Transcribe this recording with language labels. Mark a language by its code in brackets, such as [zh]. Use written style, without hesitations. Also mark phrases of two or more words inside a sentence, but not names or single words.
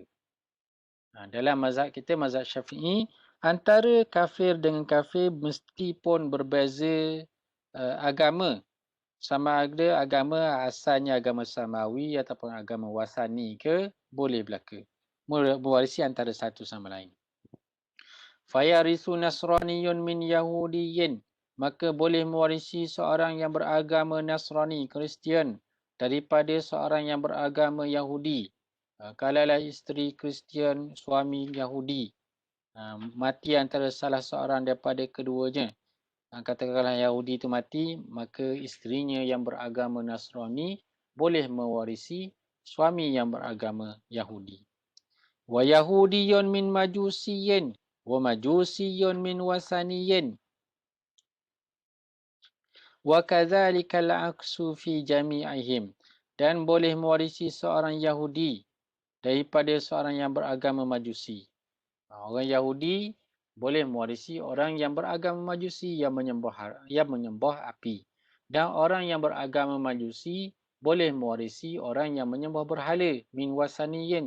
[ms] Dalam mazhab kita, mazhab Syafi'i, antara kafir dengan kafir meskipun berbeza agama, sama ada agama asalnya agama samawi ataupun agama wasani ke, boleh belaka mewarisi antara satu sama lain. [ar] فيرث نصراني من يهودي, [ms] maka boleh mewarisi seorang yang beragama Nasrani, Kristian, daripada seorang yang beragama Yahudi. Kalaulah isteri Kristian, suami Yahudi, mati antara salah seorang daripada keduanya, katakanlah Yahudi itu mati, maka isterinya yang beragama Nasrani boleh mewarisi suami yang beragama Yahudi. [ar] ويهودي من مجوسي ومجوسي من وثني وكذلك العكس في جميعهم, [ms] dan boleh mewarisi seorang Yahudi daripada seorang yang beragama Majusi. Orang Yahudi boleh mewarisi orang yang beragama Majusi yang menyembah api, dan orang yang beragama Majusi boleh mewarisi orang yang menyembah berhala, [ar] من وثني.